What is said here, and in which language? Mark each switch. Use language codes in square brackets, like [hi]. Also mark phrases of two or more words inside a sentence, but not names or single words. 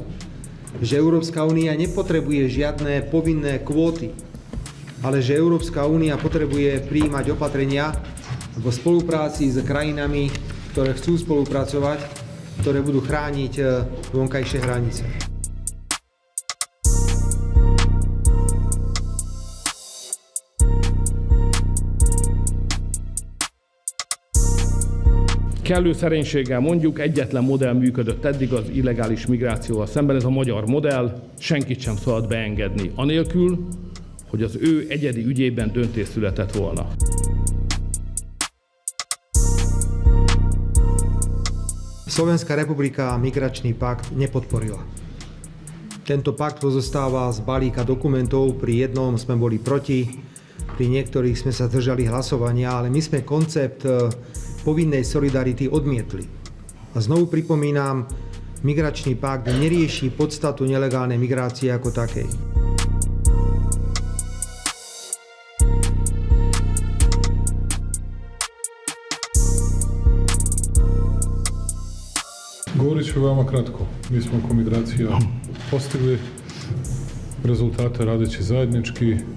[sk] Že Európska únia nepotrebuje žiadne povinné kvóty, ale že Európska únia potrebuje prijímať opatrenia vo spolupráci s krajinami, ktoré chcú spolupracovať, ktoré budú chrániť vonkajšie hranice. [hu] Kellő szerénységgel mondjuk, egyetlen modell működött eddig az illegális migrációval szemben, ez a magyar modell, senkit sem szabad beengedni, anélkül, hogy az ő egyedi ügyében döntés született volna. [sk] Slovenská republika migračný pakt nepodporila. Tento pakt pozostáva z balíka dokumentov, pri jednom sme boli proti, pri niektorých sme sa zdržali hlasovania, ale my sme koncept povinnej solidarity odmietli. A znovu pripomínam, migračný pakt nerieši podstatu nelegálnej migrácie ako takej. [hr] Govorit ću veoma kratko. Mi smo oko migracija postigli rezultate radeći zajednički.